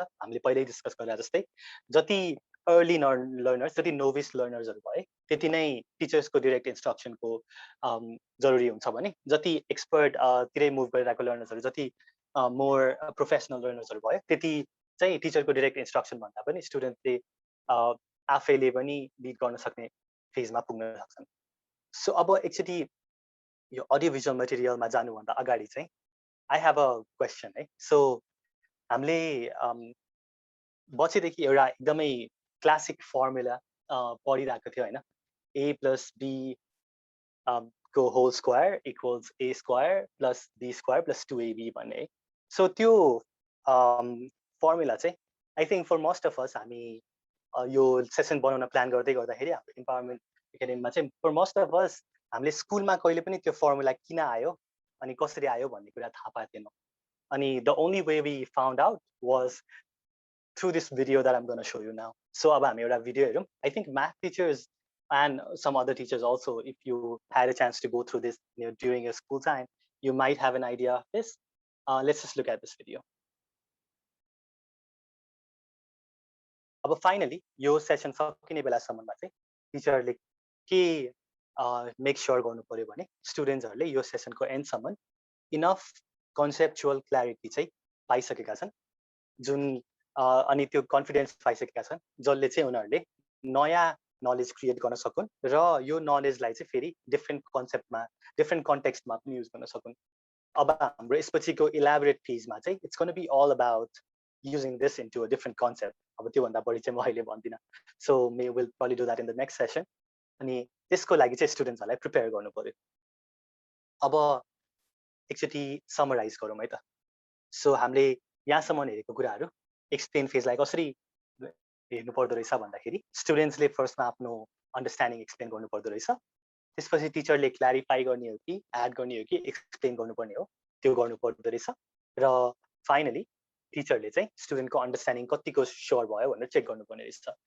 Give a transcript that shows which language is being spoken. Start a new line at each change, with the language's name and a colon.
Nepali: हामीले पहिल्यै डिस्कस गरे जस्तै जति अर्ली लर्नर्स, जति नोभिस लर्नर्सहरू भए त्यति नै टिचर्सको डाइरेक्ट इन्स्ट्रक्सनको जरुरी हुन्छ भने जति एक्सपर्ट तिरै मुभ गरिरहेको लर्नर्सहरू, जति मोर प्रोफेसनल लर्नर्सहरू भयो त्यति चाहिँ टिचरको डाइरेक्ट इन्स्ट्रक्सन भन्दा पनि स्टुडेन्टले आफैले पनि लिड गर्न सक्ने फेजमा पुग्न सक्छन्। सो अब एकचोटि यो अडियो भिजुअल मटेरियलमा जानुभन्दा अगाडि चाहिँ
English: I have a question
Nepali: है। सो हामीले बच्चेदेखि एउटा एकदमै क्लासिक फर्मुला पढिरहेको थियो होइन, a + b को whole square equals a square + b square + 2ab भन्ने। सो त्यो फर्मुला चाहिँ
English: I think for most of us
Nepali: हामी यो सेसन बनाउन प्लान गर्दाखेरि हाम्रो इम्पावरमेन्ट एकाडेमीमा चाहिँ
English: for most of us
Nepali: हामीले स्कुलमा कहिले पनि त्यो फर्मुला किन आयो अनि कसरी आयो भन्ने कुरा थाहा पाएनौँ। अनि
English: The only way we found out was through this video that I'm going to show you now. So
Nepali: अब हामी एउटा भिडियो हेरौँ।
English: I think math teachers and some other teachers also, if you had a chance to go through this during your school time, you might have an idea of this. Let's just look at this video.
Nepali: अब finally यो session सकिने बेलासम्ममा चाहिँ टिचरले के make sure गर्नु पर्यो भने स्टुडेन्ट्सहरूले यो सेसनको एन्डसम्म इनफ कन्सेप्चुअल क्ल्यारिटी चाहिँ पाइसकेका छन्, जुन अनि त्यो कन्फिडेन्स पाइसकेका छन् जसले चाहिँ उनीहरूले नयाँ नलेज क्रिएट गर्न सकुन् र यो नलेजलाई चाहिँ फेरि डिफ्रेन्ट कन्सेप्टमा, डिफ्रेन्ट कन्टेक्स्टमा पनि युज गर्न सकुन्। अब हाम्रो यसपछिको इलाबोरेट फेजमा चाहिँ
English: It's gonna be all about using this into a different concept.
Nepali: अब त्योभन्दा बढी चाहिँ म अहिले भन्दिनँ।
English: So may will probably do that in the next session.
Nepali: अनि त्यसको लागि चाहिँ स्टुडेन्ट्सहरूलाई प्रिपेयर गर्नु पर्यो। अब एकचोटि समराइज गरौँ है त। सो हामीले यहाँसम्म हेरेको कुराहरू एक्सप्लेन फेजलाई कसरी हेर्नु पर्दो रहेछ भन्दाखेरि स्टुडेन्ट्सले फर्स्टमा आफ्नो अन्डरस्ट्यान्डिङ एक्सप्लेन गर्नु पर्दो रहेछ, त्यसपछि टिचरले क्ल्यारिफाई गर्ने हो कि एड गर्ने हो कि एक्सप्लेन गर्नुपर्ने हो त्यो गर्नु पर्दो रहेछ, र फाइनली टिचरले चाहिँ स्टुडेन्टको अन्डरस्ट्यान्डिङ कतिको स्योर भयो भनेर चेक गर्नुपर्ने रहेछ।